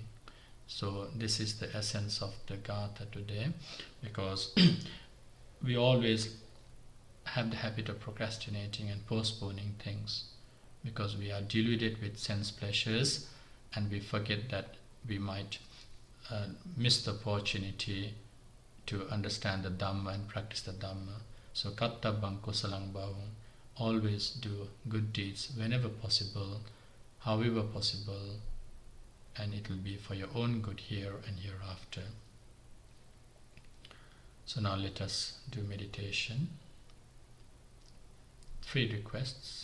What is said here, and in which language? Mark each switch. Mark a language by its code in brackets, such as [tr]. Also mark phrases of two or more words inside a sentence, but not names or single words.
[en] So this is the essence of the Gatha today, because we always have the habit of procrastinating and postponing things, because we are deluded with sense pleasures and we forget that we might miss the opportunity to understand the Dhamma and practice the Dhamma. [pi] So kattabang kusalang bhavang, [en] always do good deeds whenever possible, however possible, and it will be for your own good here and hereafter. So now let us do meditation. 3 requests.